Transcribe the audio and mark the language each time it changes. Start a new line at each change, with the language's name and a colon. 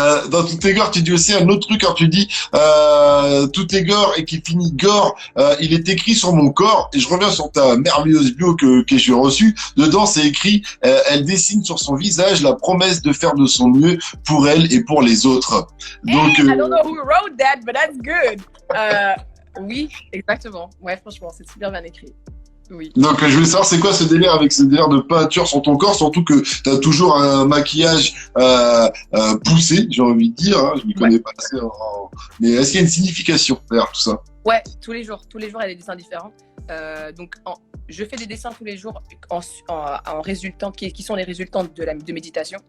French: Dans Tout est gore, tu dis aussi un autre truc quand tu dis Tout est gore et qui finit gore. Il est écrit sur mon corps et je reviens sur ta merveilleuse bio que j'ai reçue. Dedans, c'est écrit elle dessine sur son visage la promesse de faire de son mieux pour elle et pour les autres. Donc,
English: I don't know who wrote that, but that's good.
French: Oui, exactement. Ouais, franchement, c'est super bien écrit. Oui. Donc, je voulais savoir, c'est quoi ce délire avec ce délire de peinture sur ton corps, surtout que tu as toujours un maquillage poussé, j'ai envie de dire. Hein, je ne m'y connais pas assez. Mais est-ce qu'il y a une signification derrière tout ça? Ouais, tous les jours, il y a des dessins différents. Donc, je fais des dessins tous les jours en résultant, qui sont les résultants de méditation.